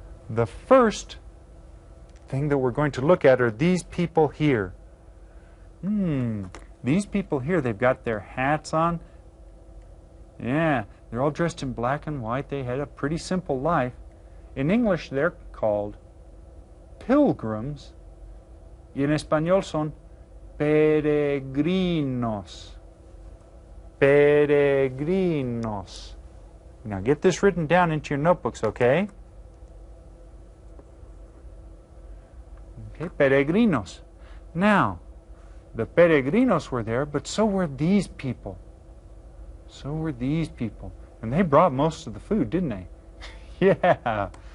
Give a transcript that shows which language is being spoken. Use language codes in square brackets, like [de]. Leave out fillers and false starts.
[en] The first thing that we're going to look at are these people here. These people here, they've got their hats on. Yeah, they're all dressed in black and white. They had a pretty simple life. In English, they're called pilgrims. [es] Y en español son peregrinos. Peregrinos. [en] Now get this written down into your notebooks, okay? Okay, peregrinos. Now, the peregrinos were there, but so were these people. So were these people. And they brought most of the food, didn't they? Yeah.